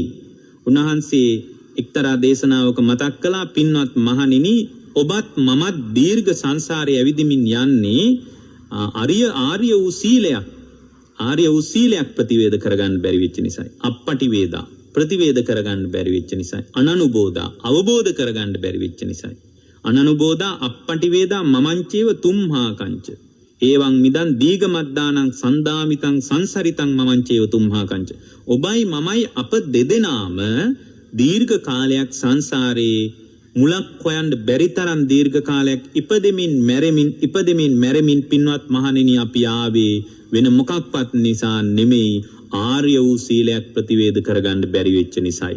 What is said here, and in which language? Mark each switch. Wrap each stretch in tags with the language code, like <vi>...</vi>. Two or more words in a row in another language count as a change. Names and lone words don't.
<si>උන්වහන්සේ එක්තරා දේශනාවක මතක් කළා, පින්වත් මහණෙනි, ඔබත් මමත් දීර්ඝ සංසාරයේ ඇවිදිමින් යන්නේ ආර්ය වූ සීලයක්. ආර්ය වූ සීලයක් ප්‍රතිවේද කරගන්න බැරි වෙච්ච නිසායි.</si> <pi>අපපටි වේදා</pi> <si>ප්‍රතිවේද කරගන්න බැරි වෙච්ච නිසායි. අනනුබෝධා අවබෝධ කරගන්න බැරි වෙච්ච නිසායි.</si> <pi>අනනුබෝධා අපපටි වේදා මමංචේව තුම්හා කංච. ඒවං මිදන් දීගමද්දානං සන්දාමිතං සංසරිතං මමංචේව තුම්හා කංච.</pi> <si>ඔබයි මමයි අප දෙදෙනාම දීර්ඝ කාලයක් සංසාරේ මුලක් හොයන්න බැරි තරම් දීර්ඝ කාලයක් ඉපදෙමින් මැරෙමින් පින්වත් මහණෙනි අපි ආවේ වෙන මොකක්වත් නිසා නෙමෙයි, ආර්ය වූ සීලයක් ප්‍රතිවේද කරගන්න බැරි වෙච්ච නිසායි.</si>